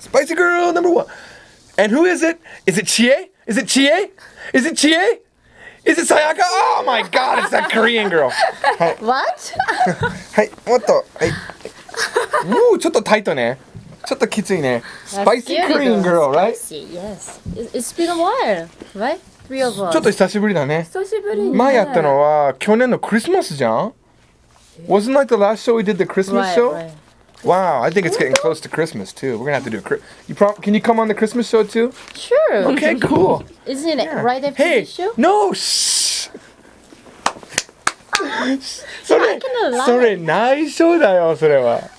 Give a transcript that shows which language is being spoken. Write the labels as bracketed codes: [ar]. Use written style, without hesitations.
[en] Spicy Girl number 1. And who is it? Is it Chie? Is it Chie? Is it Chie? Is it Sayaka? Oh my god, it's that Korean girl. What? [ja] はい、もっと。はい。ちょっとタイトね。ちょっときついね。 [en] Spicy Korean girl, right? Spicy, yes. It's been a while, right? Three of us. [ja] ちょっと久しぶりだね。久しぶりね。前やったのは去年のクリスマスじゃん? [en] Wasn't like the last show we did the Christmas show? Right. Wow, I think it's getting close to Christmas too. We're gonna have to do can you come on the Christmas show too? Sure. Okay, cool. Isn't it right after Hey, the show? no, shh. [ja] それ内緒だよ、それは。